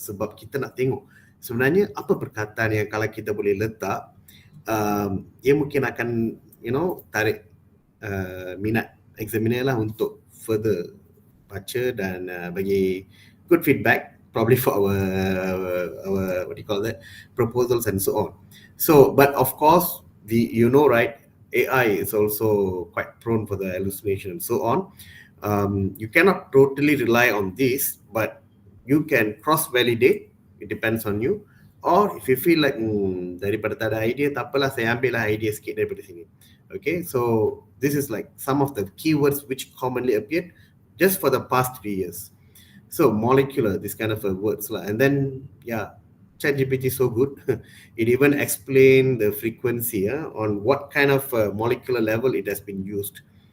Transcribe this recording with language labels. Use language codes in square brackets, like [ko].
[ms] Sebab kita nak tengok sebenarnya apa perkataan yang kalau kita boleh letak, dia mungkin akan tarik minat examiner lah untuk further baca dan bagi [en] good feedback probably for our what do you call that, proposals and so on. So but of course right, AI is also quite prone for the hallucination and so on. You cannot totally rely on this, but you can cross-validate. It depends on you. Or if you feel like [ms] daripada tak ada idea, tak apalah, saya ambil lah idea sikit daripada sini. [en] Okay, so this is like some of the keywords which commonly appeared just for the past 3 years. So molecular, this kind of words lah. And then ChatGPT is so good. It even explained the frequency on what kind of molecular level it has been used.